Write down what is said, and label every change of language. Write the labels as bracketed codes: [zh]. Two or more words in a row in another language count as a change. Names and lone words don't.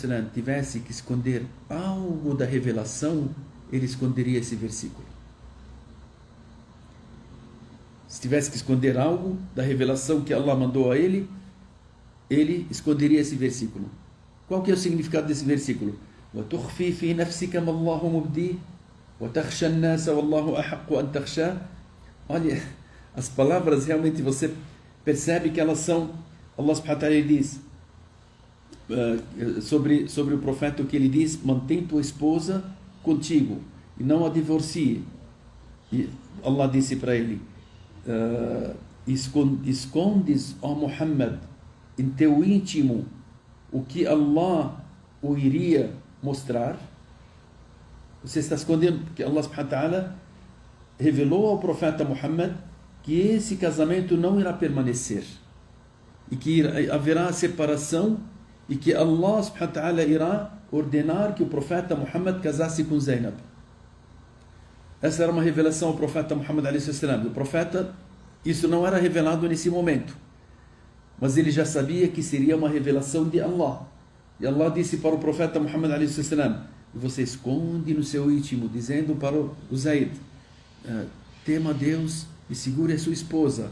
[pt] tivesse que esconder algo da revelação, ele esconderia esse versículo. Se tivesse que esconder algo da revelação que Allah mandou a ele, ele esconderia esse versículo. Qual que é o significado desse versículo? [ar] وَتُخْفِي فِي نَفْسِكَ مَا اللَّهُ مُبْدِيهِ وَتَخْشَى النَّاسَ وَاللَّهُ أَحَقُّ أَنْ تَخْشَاهُ. [pt] Olha, as palavras realmente você percebe que elas são... Allah [ar] سبحانه وتعالى [pt] diz sobre o profeta, o que ele diz: mantém tua esposa contigo e não a divorcie. E Allah disse para ele: escondes, ó Muhammad, em teu íntimo o que Allah o iria mostrar. Você está escondendo, porque Allah [ar] سبحانه وتعالى [pt] revelou ao profeta Muhammad que esse casamento não irá permanecer e que haverá separação, e que Allah [ar] سبحانه وتعالى [pt] irá ordenar que o profeta Muhammad casasse com Zainab. Essa era uma revelação ao profeta Muhammad a.s. O profeta, isso não era revelado nesse momento, mas ele já sabia que seria uma revelação de Allah. E Allah disse para o profeta Muhammad a.s.: você esconde no seu íntimo, dizendo para o Zayd: tema a Deus e segure a sua esposa.